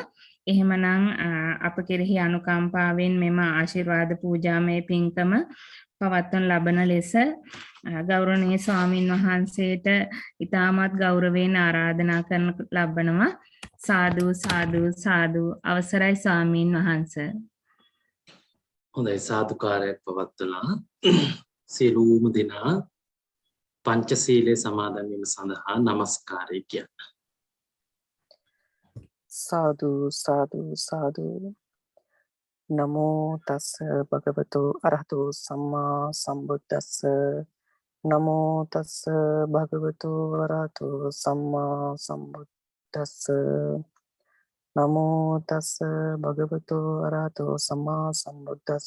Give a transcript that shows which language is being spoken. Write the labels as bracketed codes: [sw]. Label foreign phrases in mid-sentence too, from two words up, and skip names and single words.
[si] එහෙමනම් අප කෙරෙහි අනුකම්පාවෙන් මෙම ආශිර්වාද පූජාමය පින්කම පවත්වන ලබන ලෙස ගෞරවනීය ස්වාමින් වහන්සේට ඉතාමත් ගෞරවයෙන් ආරාධනා කරන ලබනවා. [pi] සාදු සාදු සාදු [si] අවසරයි ස්වාමින් වහන්සේ. හොඳයි සාදුකාරයක් පවත්වලා සියලුම දෙනා පංචශීලයේ සමාදන් වීම සඳහා নমස්කාරය කියන්න. [pi] සාදු සාදු සාදු නමෝ තස් භගවතු අරහතු සම්මා සම්බුද්දස්ස නමෝ තස් භගවතු අරහතු සම්මා සම්බුද්දස්ස නමෝ තස් භගවතු අරහතු සම්මා සම්බුද්දස්ස